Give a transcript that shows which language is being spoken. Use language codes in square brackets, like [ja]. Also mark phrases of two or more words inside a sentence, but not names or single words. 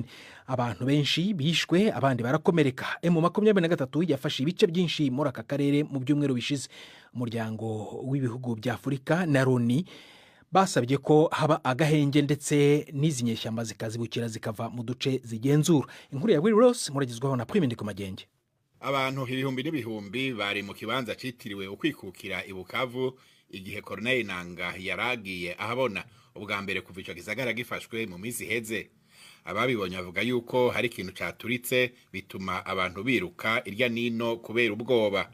[rw] Abantu benshi bishwe, abandi barakomereka. M23 yafashe ibice byinshi muri aka karere mu byumweru bishize. Umuryango w'ibihugu bya Afurika na Loni basabye ko haba agahenge ndetse n'izi nyeshyamba zikazibukira zikava mu duce zigenzura. [rn] Inkuru ya Will Ross muragizwaho na Prime Ndikumagenge. Abantu ibihumbi n'ibihumbi bari mu kibanza citiriwe ukwikukira i Bukavu igihe Corneille Nangaa yaragiye ahabona ubwa mbere kuva ico gisagara gifashwe mu minsi heze. [rw] Ababibonye bavuga yuko hari ikintu cyaturitse bituma abantu biruka irya nino kubera ubwoba.